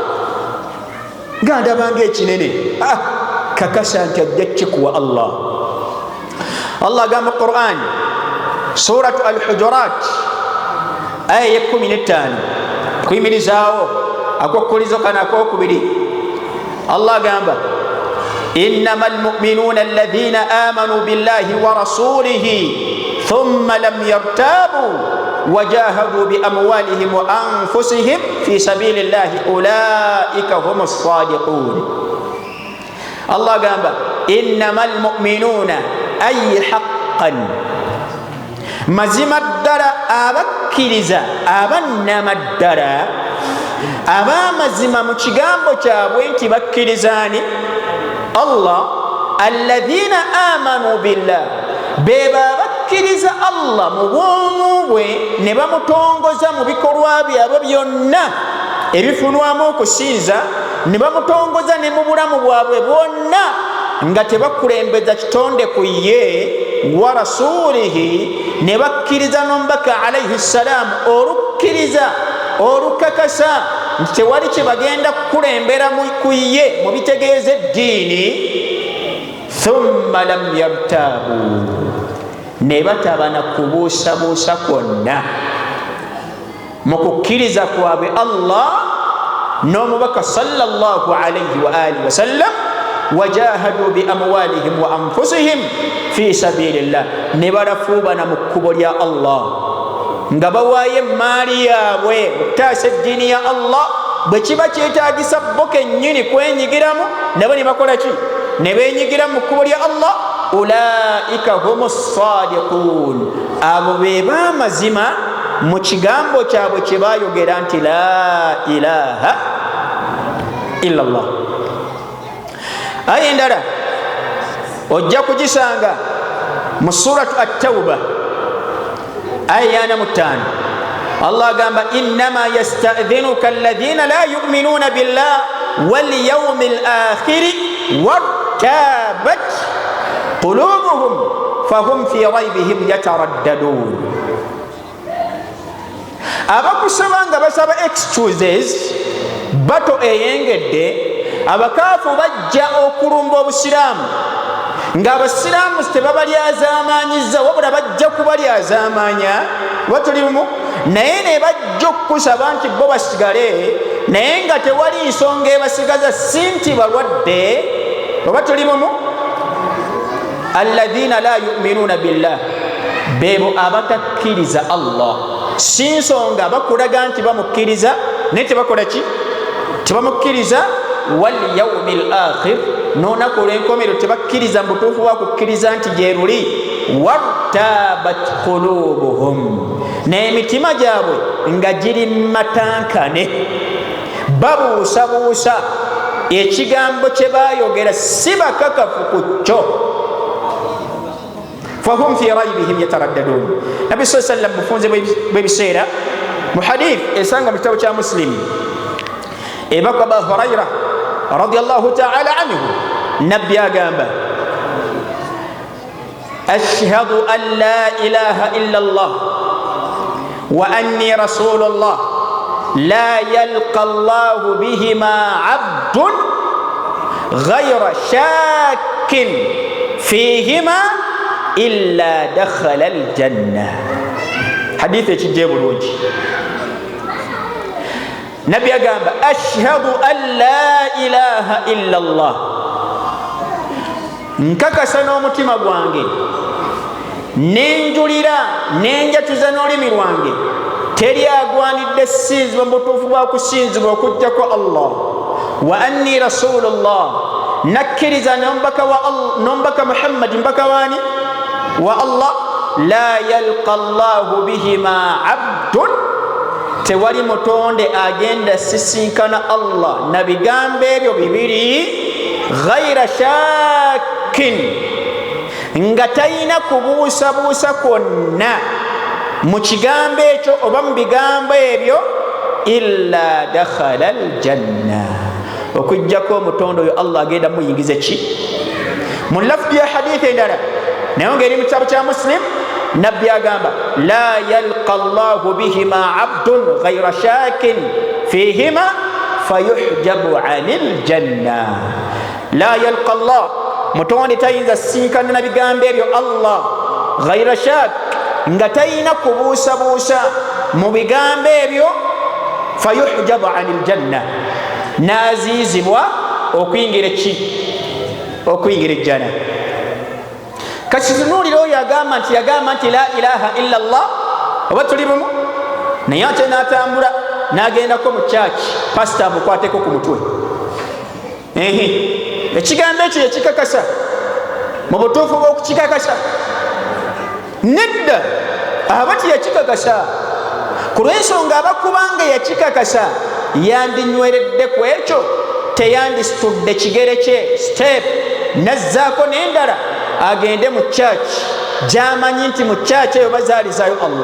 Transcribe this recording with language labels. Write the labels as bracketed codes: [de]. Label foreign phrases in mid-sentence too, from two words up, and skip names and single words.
[lg] nga ndabanga ekinene kakasa nti ajja kikuwa Allah agamba mu Quran suratu [ar] al-Hujurat [lg] aya ye 15 kuyimirizaawo akokkulizo kano akokubiri Allah agamba [ar] إنما المؤمنون الذين آمنوا بالله ورسوله ثم لم يرتابوا وجاهدوا بأموالهم وأنفسهم في سبيل الله أولئك هم الصادقون Allah agamba إنما المؤمنون أي حقا [lg] mazima ddala abakkiriza abannama ddala abamazima mu kigambo kyabwe nti bakkirizaani Allah [ar] الذين آمنوا بالله [lg] beba bakkiriza Allah mu bwomu bwe ne bamutongoza mu bikolwa byabwe byonna ebifunwamu okusinza ne bamutongoza ne mu bulamu bwabwe bwonna nga tebakulembeza kitonde ku ye [ar] ورسوله [lg] ne bakkiriza n'omubaka [ar] عليه السلام [lg] olukkiriza olukakasa nti tewali kye bagenda kukulembera ku ye mu bitegeeza eddiini [ar] ثم لم يرتابوا [lg] ne bataba na kubuusabuusa kwonna mu kukkiriza kwabwe Allah n'omubaka [ar] صلى الله عليه وآله وسلم وجاهدوا بأموالهم وأنفسهم في سبيل الله [lg] ne barafuubana mu kkubo lya Allah nga bawaayo emaali yaabwe okutaasa eddiini ya Allah bwe kiba kyetaagisa bo kennyini kwenyigiramu nabo ne bakola ki ne beenyigira mu kkubo lya Allah [ar] أولئك هم الصادقون [lg] abo be baamazima mu kigambo kyabwe kye baayogera nti [ar] لا إله إلا الله [lg] aya endala ojja kugisanga mu suratu at-tauba aya 45 Allah agamba [ar] إنما يستأذنك الذين لا يؤمنون بالله واليوم الآخر وارتابت قلوبهم فهم في ريبهم يترددون [lg] abakusaba nga basaba excuses bato eyengedde abakaafu bajja okulumba obusiraamu ng'abasiraamu tebabalyazaamaanyiza wabula bajja kubalyazaamaanya batulimu naye ne bajja okukusaba nti bo basigale naye nga tewali nsonga ebasigaza si nti balwadde oba tulimu [ar] الذين لا يؤمنون بالله [lg] beebo abatakkiriza Allah si nsonga bakulaga nti bamukkiriza naye tebakola ki tebamukkiriza [ar] واليوم الآخر [lg] n'olunaku olw'enkomerero tebakkiriza mu butuufu bwa kukkiriza nti gye luli [ar] وارتابت قلوبهم [lg] n'emitima gyabwe nga giri matankane babuusabuusa ekigambo kye baayogera si bakakafu ku kyo [ar] فهم في ريبهم يترددون [lg] nabi [ar] صلى الله عليه وسلم [lg] bufunze bw'ebiseera mu hadith esanga mu kitabo kya muslim ebaka Abu Hurayra [ar] رضي الله تعالى عنه [lg] nabbi agamba [ar] أشهد أن لا إله إلا الله وأني رسول الله لا يلقى الله بهما عبد غير شاك فيهما إلا دخل الجنة [lg] hadith ekijje bulungi nabbi agamba [ar] أشهد أن لا إله إلا الله [lg] nkakasa n'omutima gwange nenjulira nenjatuza n'olulimi lwange teri agwanidde sinzibwa mu butuufu bwa kusinzibwa okujjako Allah [ar] وأني رسول الله [lg] nakkiriza n'omubaka Muhammad mbaka waani wa Allah [ar] لا يلقى الله بهما عبد [lg] tewali mutonde agenda sisinkana Allah na bigambo ebyo bibiri [ar] غير شاك [lg] nga talina kubuusabuusa kwonna mu kigambo ekyo oba mu bigambo ebyo [ar] إلا دخل الجنة, [lg] okujjako omutonde oyo Allah agenda muyingize ki mu lafdi ya hadithi endala naye ngeri mu kitabu kya Muslim nabbi agamba [ar] لا يلقى الله بهما عبد غير شاك فيهما فيحجب عن الجنة. لا يلقى الله, [lg] mutonde tayinza sinkana na bigambo ebyo Allah [ar] غير شاك, [lg] nga tayina kubuusabuusa mu bigambo ebyo [ar] فيحجب عن الجنة, [lg] nazizibwa okuyingira ki okuyingira ejjana. Kasitunulira oyo yagamba nti [ar] لا إله إلا الله, [lg] oba tuli bumu naye ate n'atambula n'agendako mu kyaki pasita amukwateko ku mutwe. Ekigambo ekyo yekikakasa mu butuufu bw'okukikakasa nedda aba tiyakikakasa, ku lw'ensonga abakubanga yakikakasa yandinyweredde ku ekyo, teyandisitudde kigere kye step nazzaako n'endala agende mu kyaki gy'amanyi nti mu kyaki eyo bazaalizayo Allah.